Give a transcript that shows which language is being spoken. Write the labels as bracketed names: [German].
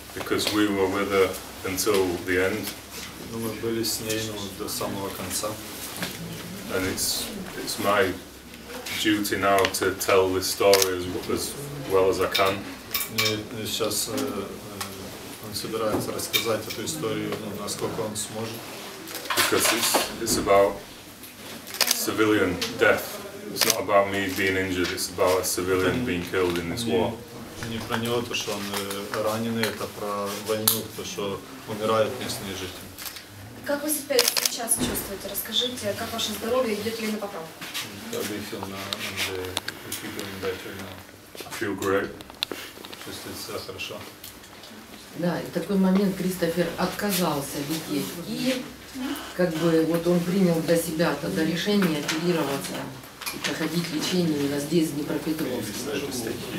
[English] because we were with her until the end, [Russian] Мы были с ней до самого конца. [English] and it's my duty now to tell this story as well as I can. [Russian] И сейчас он собирается рассказать эту историю, насколько он сможет. [English] Because it's about civilian death. It's not about me being injured, it's about a civilian being killed in this war. [Russian] Не про него, то, что он раненый, это про войну, то, что умирают местные жители. Как вы себя сейчас чувствуете? Расскажите, как ваше здоровье, идет ли на поправку? [English] How do you feel now? And if you're doing better now? I feel great. [Russian] Чувствует себя хорошо. Да, и в такой момент Кристофер отказался лететь в Киев. Как бы вот он принял для себя тогда решение оперироваться и проходить лечение именно здесь, в Днепропетровске.